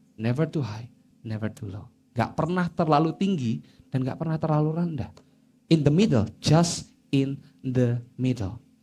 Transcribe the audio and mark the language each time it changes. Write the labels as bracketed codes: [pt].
[en] Never too high, never too low. [id] Gak pernah terlalu tinggi dan gak pernah terlalu rendah. [en] In the middle, just in the middle.